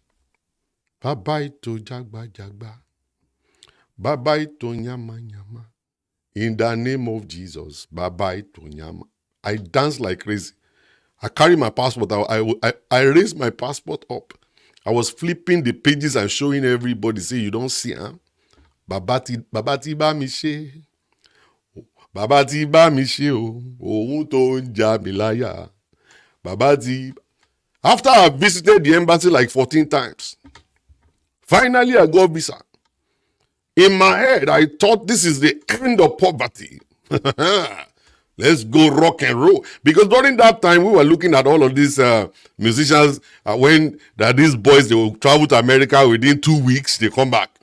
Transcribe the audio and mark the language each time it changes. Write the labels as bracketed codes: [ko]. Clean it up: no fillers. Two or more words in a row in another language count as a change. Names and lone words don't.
[en] Bye-bye to Jagba Jagba. Bye-bye to Nyama Nyama. In the name of Jesus, bye-bye to Nyama. I danced like crazy. I carry my passport. I raised my passport up. I was flipping the pages and showing everybody, say, you don't see, huh? [yo] Babati ba mi she. Babati ba mi she o. Ohun tó ń jà mí láyà. Babati. [en] After I visited the embassy like 14 times, finally I got visa. In my head, I thought this is the end of poverty. Let's go rock and roll. Because during that time, we were looking at all of these musicians when these boys, they will travel to America within 2 weeks, they come back.